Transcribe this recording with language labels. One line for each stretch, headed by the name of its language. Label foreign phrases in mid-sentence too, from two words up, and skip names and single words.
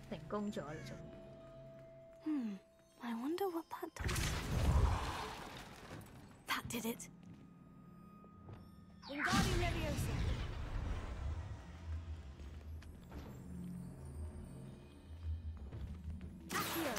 Cantonese: 功咗啦，仲。
English: I wonder what that does. That did it. Wingardium Leviosa. Accio.